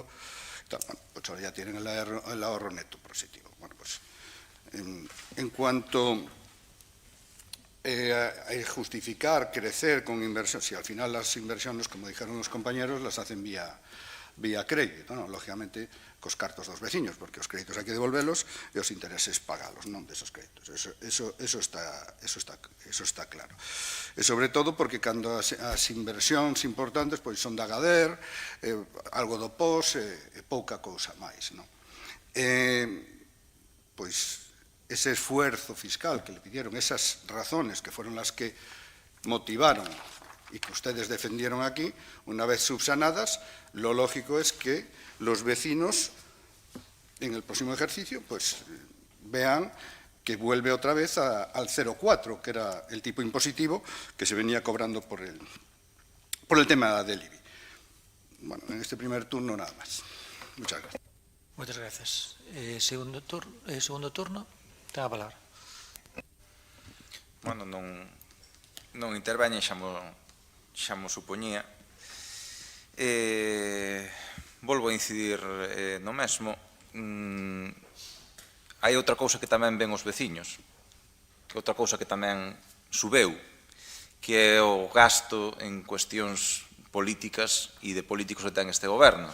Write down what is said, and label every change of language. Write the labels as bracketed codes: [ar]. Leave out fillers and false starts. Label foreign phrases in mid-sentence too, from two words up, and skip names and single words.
[es] Bueno, pues ahora ya tienen el ahorro neto positivo. Bueno, pues en cuanto a justificar, crecer con inversión, si al final las inversiones, como dijeron los compañeros, las hacen vía crédito, ¿no? [gl] Lógicamente, cos cartos dos veciños, porque os créditos hai que devolvelos e os intereses pagalos, non desos créditos. [es] Eso está claro. [gl] E sobre todo porque cando as inversións importantes pois son da Gader, algo do POS e pouca cousa máis, non? [es] Pois ese esfuerzo fiscal que le pidieron, esas razones que fueron las que motivaron y que ustedes defendieron aquí, una vez subsanadas, lo lógico es que los vecinos en el próximo ejercicio pues vean que vuelve otra vez al 0,4, que era el tipo impositivo que se venía cobrando por el tema del IBI. Bueno, en este primer turno nada más. Muchas gracias. Muchas gracias. Segundo turno, [gl] ten a palabra. Bueno, non interveñen, xa mo supoñía. Volvo a incidir no mesmo. Hai outra cousa que tamén ven os veciños, outra cousa que tamén subeu, que é o gasto en cuestións políticas e de políticos que ten este goberno.